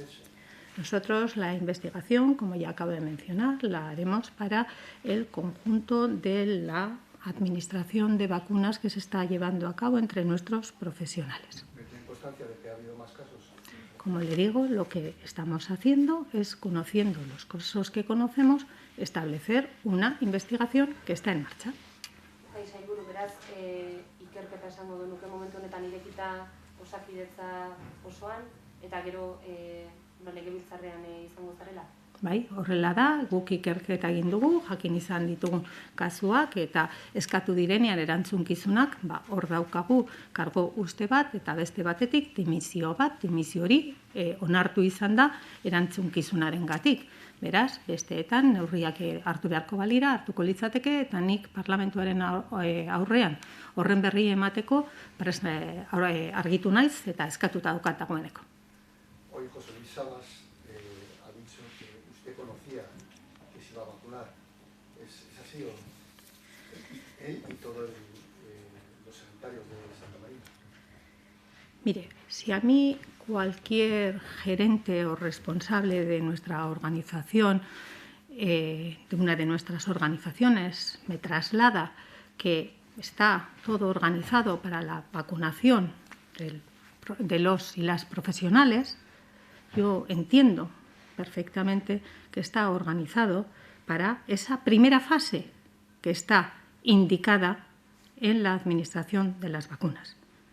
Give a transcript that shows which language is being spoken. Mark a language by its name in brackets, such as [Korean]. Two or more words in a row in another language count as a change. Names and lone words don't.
[Spanish] Nosotros la investigación, como ya acabo de mencionar, la haremos para el conjunto de la administración de vacunas que se está llevando a cabo entre nuestros profesionales. ¿Tienen constancia de que ha habido más casos? Como le digo, lo que estamos haciendo es, conociendo los casos que conocemos, establecer una investigación que está en marcha. [Basque] Sailburu, beraz, ikerketa esango genuke momentu honetan irekita Osakidetza osoan, eta gero legebiltzarrean izango zarela? Bai, horrela da, guk ikerketa egin dugu, jakin izan ditugun kasuak eta eskatu direnean erantzunkizunak, hor daukagu kargo uste bat eta beste batetik dimisio bat, dimisio hori onartu izan da erantzunkizunarengatik. Beraz, besteetan neurriak hartu beharko balira, hartuko litzateke, eta nik parlamentuaren aurrean horren berri emateko argitu naiz eta eskatuta daukat dagoeneko. [Spanish] Hoy José Luis Sabas ha dicho que usted conocía que se iba a vacunar. ¿Es así o él y todos los sanitarios de Santa María? Mire, si a mí cualquier gerente o responsable de nuestra organización, de una de nuestras organizaciones, me traslada que está todo organizado para la vacunación de los y las profesionales, yo entiendo perfectamente que está organizado para esa primera fase que está indicada en la administración de las vacunas.